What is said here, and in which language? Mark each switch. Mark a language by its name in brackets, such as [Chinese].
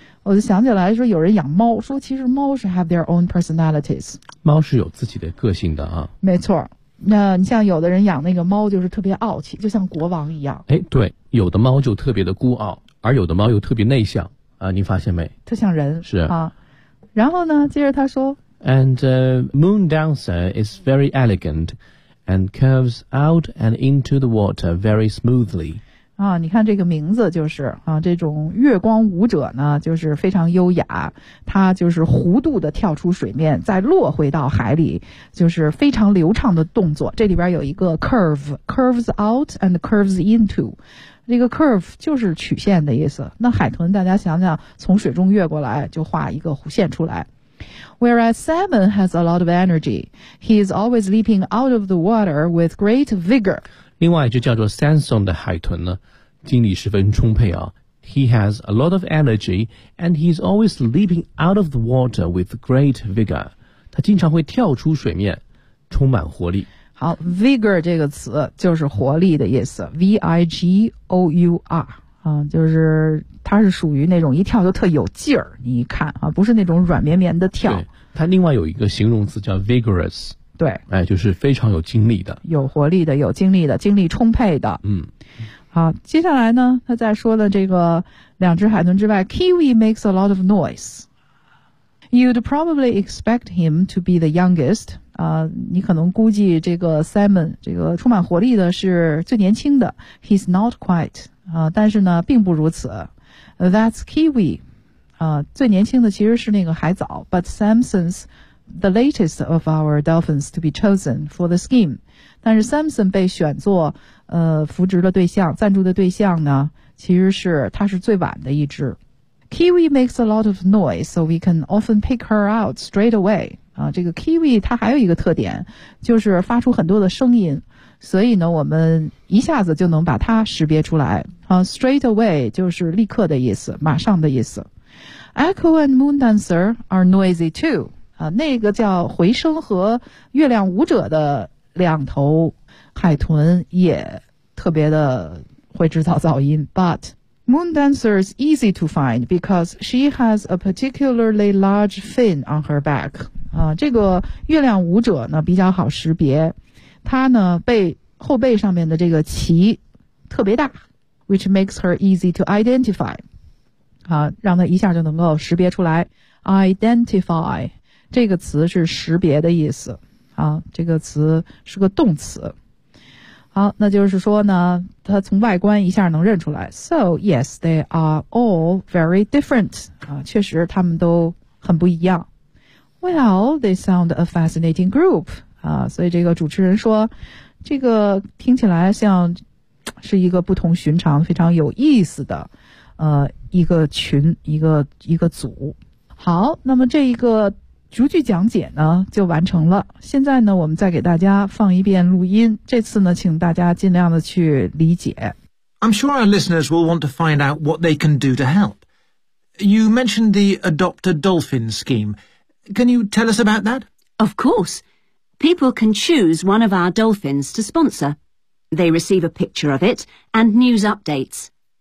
[Chinese] 我就想起来说有人养猫，说其实猫是 [English] have their own personalities。 [Chinese] 猫是有自己的个性的啊。没错。那你像有的人养那个猫就是特别傲气，就像国王一样。哎，对，有的猫就特别的孤傲，而有的猫又特别内向啊，你发现没？特像人是啊。然后呢，接着他说 [English] ，And moon dancer is very elegant, and curves out and into the water very smoothly。 [Chinese] 啊，你看这个名字就是啊，这种月光舞者呢，就是非常优雅，他就是弧度的跳出水面，再落回到海里，就是非常流畅的动作。这里边有一个 [English] curves out and curves into， [Chinese] 这个 curve 就是曲线的意思。那海豚大家想想，从水中跃过来就画一个弧线出来。 [English] Whereas salmon has a lot of energy, he is always leaping out of the water with great vigor. [Chinese] 另外就叫做 Samson 的海豚呢，精力十分充沛啊。 [English] He has a lot of energy and he's always leaping out of the water with great vigor. [Chinese] 他经常会跳出水面，充满活力。好 ，vigor 这个词就是活力的意思 ，V-I-G-O-U-R 啊，就是它是属于那种一跳就特有劲儿，你一看啊，不是那种软绵绵的跳。它另外有一个形容词叫 vigorous。对，哎，就是非常有精力的，有活力的，有精力的，精力充沛的。嗯，好，接下来呢，他再说的这个两只海豚之外 ， [English] Kiwi makes a lot of noise. You'd probably expect him to be the youngest. [Chinese] 啊、你可能估计这个 Simon 这个充满活力的是最年轻的。 [English] He's not quite. [Chinese] 啊、但是呢，并不如此。 [English] That's Kiwi. [Chinese] 啊、最年轻的其实是那个海藻 ， [English] But Samson's. The latest of our dolphins to be chosen for the scheme. [Chinese] 但是 Samson 被选作扶植的对象，赞助的对象呢，其实是他是最晚的一只。 [English] Kiwi makes a lot of noise, so we can often pick her out straight away. [Chinese] 啊，这个 Kiwi 它还有一个特点，就是发出很多的声音，所以呢，我们一下子就能把它识别出来。啊 ，straight away 就是立刻的意思，马上的意思。 [English] Echo and Moondancer are noisy too. [Chinese] 啊，那个叫回声和月亮舞者的两头海豚也特别的会制造噪音。 [English] But Moondancer is easy to find because she has a particularly large fin on her back. [Chinese] 啊，这个月亮舞者呢比较好识别，她呢背后背上面的这个鳍特别大 ， [English] which makes her easy to identify. [Chinese] 啊，让她一下就能够识别出来 ，identify. 这个词是识别的意思啊，这个词是个动词。好，那就是说呢，它从外观一下能认出来。 [English] So, yes, they are all very different. [Chinese] 啊，确实他们都很不一样。 [English] Well, they sound a fascinating group. [Chinese] 啊，所以这个主持人说，这个听起来像是一个不同寻常、非常有意思的一个群、一个组。好，那么这一个逐句讲解呢就完成了。现在呢，我们再给大家放一遍录音。这次呢，请大家尽量的去理解。 [English] I'm sure our listeners will want to find out what they can do to help. You mentioned the Adopt a Dolphin scheme. Can you tell us about that? Of course. People can choose one of our dolphins to sponsor. They receive a picture of it and news updates.